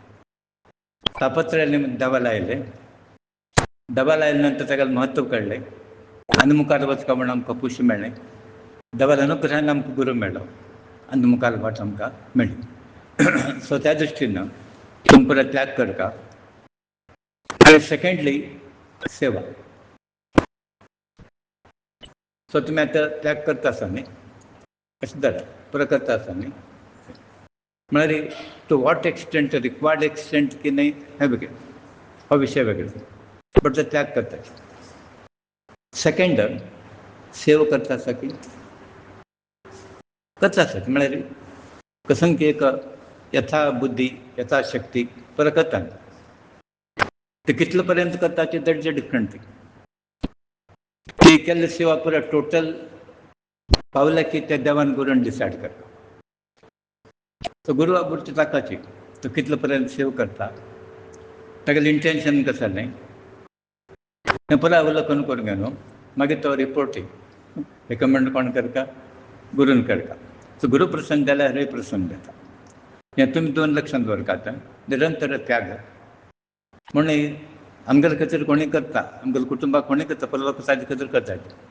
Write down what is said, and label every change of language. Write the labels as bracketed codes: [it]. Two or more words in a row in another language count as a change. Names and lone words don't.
[kok] देवाला आयले देवाला आयले नंतर ताका म्हत्व कळ्ळें आनी मुखार वचपा म्हणून आमकां पुश्य मेळ्ळें देवाल्या अनुग्रहान आमकां गुरू मेळ्ळो आनी मुखार वाट आमकां मेळ्ळी सो त्या दृश्टीन तुमी परत त्याग करता आनी सेकेंडली सेवा सो तुमी आतां त्याग करता आसा न्ही अशें धरा परत करता आसा न्ही म्हळ्यार [en] to what extent required extent [kok] की न्ही हें वेगळें हो विशय वेगळो बट तो त्याग करता सेकेंड सेवा करता आसा की करता आसा म्हळ्यार कसन की एक [sa] यथा बुद्धी यथा शक्ती [kok] परत करता ते कितले पर्यंत करता [en] that is different [kok] ती केल्ली सेवा परत टोटल पावल्या की त्या देवान गुरून डिसायड करता तो गुरू आबुरची ताकाची तो कितले पर्यंत सेव करता तागेलें इंटेंशन कसो न्ही हें परत अवलोकन करून घेवन मागीर तो [en] reporting recommend [kok] कोण करता गुरून करता सो गुरू प्रसन्न जाल्यार हरय प्रसन्न जाता हें तुमी 2 लक्षांत दवरतात निरंतर त्याग म्हणून आमगेले खातीर कोणीय करता आमगेल्या कुटुंबाक कोणीय करता परत लोक ताजे खातीर करतात